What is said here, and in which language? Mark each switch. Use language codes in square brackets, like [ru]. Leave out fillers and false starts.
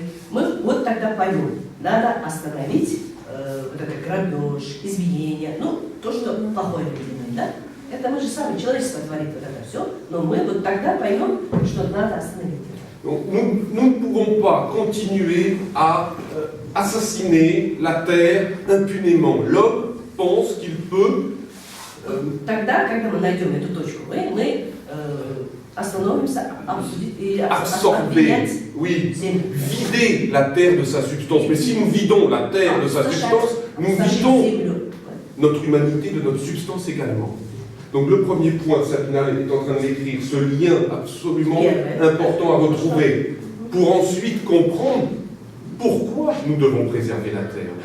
[ru] Мы вот тогда поймем, надо остановить вот это грабеж, избиение, ну, то, что плохое делаем, да? Это мы же сами, человечество творит вот это все, но мы вот тогда поймем, что надо остановить. [fr] Donc, nous ne pouvons pas continuer à assassiner la terre impunément. L'homme pense qu'il peut [ru] Тогда, когда мы найдем эту точку, мы остановимся, [fr] absorber, oui, vider la terre de sa substance. Mais si nous vidons la terre de sa substance, nous vidons notre humanité de notre substance également. Donc le premier point, Sabina est en train de l'écrire, ce lien absolument important à retrouver, pour ensuite comprendre pourquoi nous devons préserver la terre.